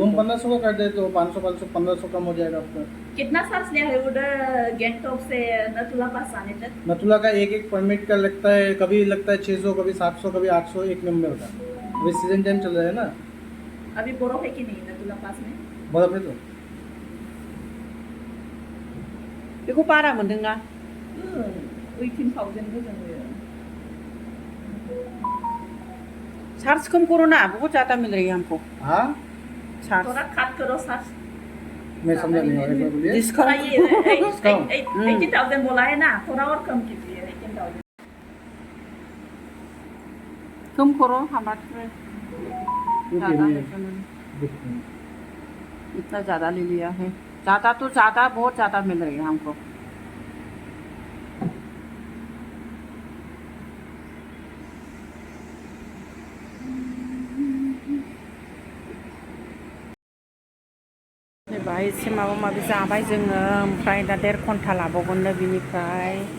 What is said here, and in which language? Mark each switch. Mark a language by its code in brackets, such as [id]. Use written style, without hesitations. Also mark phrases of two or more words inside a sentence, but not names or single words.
[hi] रूम 1500 का कर दे तो 500 1500 कम हो जाएगा आपका कितना चार्ज लिया है उधर गैंगटॉक से नथुला पास आने तक नथुला का एक परमिट का लगता है कभी लगता है 600 कभी 700 कभी 800 एक मेंबर का अभी [en] season time [hi] चल रहा है ना अभी बर्फ है कि नहीं नथुला पास में बर्फ है तो [brx] बेखौ बारा मोनदोंना 18,000 गोजोन [hi] चार्ज कम करो ना बहुत ज़्यादा मिल रही है हमको हाँ चार्ज थोड़ा काट करो चार्ज मैं समझा नहीं एक बार बोलिए थोड़ा ये 18,000 बोला है ना थोड़ा और कम कीजिए 18,000 कम करो हमारे ज़्यादा इतना ज़्यादा ले लिया है ज़्यादा तो ज़्यादा बहुत ज़्यादा मिल रही है हमको [brx] एसे माबा माबि जाबाय जोङो ओमफ्राय दा 1.5 घन्टा लाबावगोननो बिनिफ्राय